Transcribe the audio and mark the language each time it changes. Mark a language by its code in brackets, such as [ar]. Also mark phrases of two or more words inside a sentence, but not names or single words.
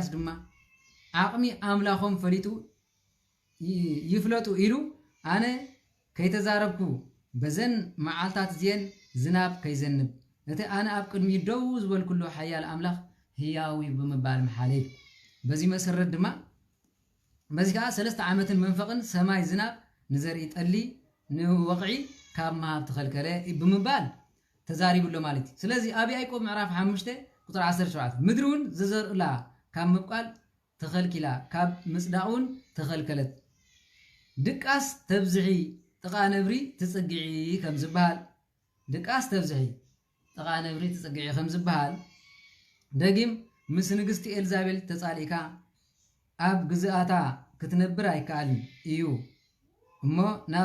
[ti] ድማ አቅሚ አምላኾም ፈሊጡ ይፍለጡ ኢሉ አነ ከይተዛረብኩ በዘን መዓልታት ዚን ዝናብ ከይዘንብ እቲ አነ ኣብ ቅድሚ ደው ዝበልኩሉ ሓያል አምላኽ ህያዊ በመባል መሓለይ በዚ መሰረት ድማ በዚ ከዓ 3 ዓመትን መንፈቅን ሰማይ ዝናብ ንዘርኢ ጠሊ ንወቕዒ ካብ መሃብ ተኸልከለ በመባል ተዛሪብሎ ማለት ስለዚህ ኣብ ያዕቆብ ምዕራፍ 5 ቁጥር 17 ምድሩን ዝዘርኡላ ካብ ምብቃል ተኸልኪላ ካብ ምጽዳውን ተኸልከለት ድቃስ ተብዝሒ ጥቃ ነብሪ ትጽግዒ ከም ዝበሃል ድቃስ ተብዝሒ ጥቃ ነብሪ ትጽግዒ ከም ዝበሃል ደጊም ምስ ንግስቲ ኤልዛቤል ተጻሊካ ኣብ ግዝኣታ ክትነብር ኣይከኣልን እዩ እሞ ናብ